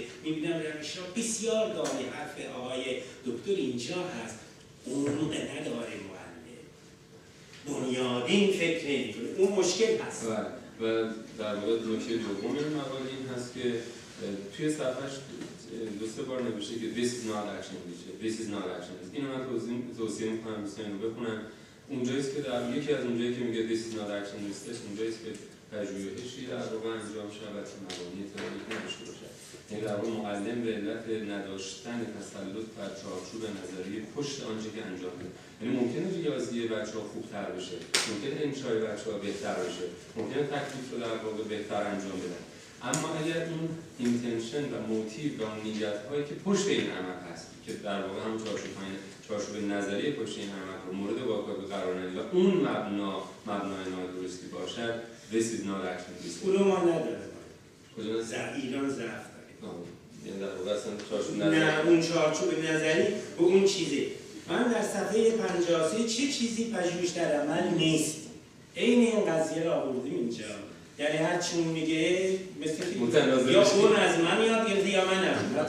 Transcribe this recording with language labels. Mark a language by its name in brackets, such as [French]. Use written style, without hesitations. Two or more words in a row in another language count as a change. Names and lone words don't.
[Persian] میبینم روش ها بسیار داری. حرف آقای دکتر اینجا هست، عمق نداره معلم، بنیادین فکر نمیکنه. اون مشکل هست. و در واقع نکته دوم این مقاله این هست که توی صفحش 2-3 بار نوشته که [English] this is not action [Persian] میشه، [English] this is not action. [Persian] اینو من توصیه میکنم دوستان رو بخونن. اونجاییست که در یکی از اونجایی که میگه [English] this is not action [Persian] نیستش، اونجاییست که پژوهشی در واقع انجام شود که مبانی تئوریک نداشته باشد. یعنی در واقع معلم به علت نداشتن تسلط بر چارچوب نظری پشت آنچه که انجام میده. یعنی ممکنه ریاضی بچه‌ها خوبتر بشه، ممکنه انشای بچه‌ها بهتر بشه، ممکنه تکلیف رو در واقع بهتر انجام بدن. اما اگر اون اینتنشن و موتیو و اون نیت‌هایی که پشت این عمل هست که در واقع هم چارچوب نظری پشت این عمل رو مورد واکاوی قرار ندید و اون مبنای نادرستی باشد، [English] this is not action. [Persian] اون رو ما نداره. کجا ایران ضعف داره. یعنی در واقع اصلا چارچوب نظری. نه اون چارچوب نظری به اون چیزه. من در صفحه 53 چه چیزی پژوهش در عمل نیست. عین این قضیه را آوردیم اینجا. یعنی هر چون میگه مثل که یا اون از من یاد گرفته یا من از اون.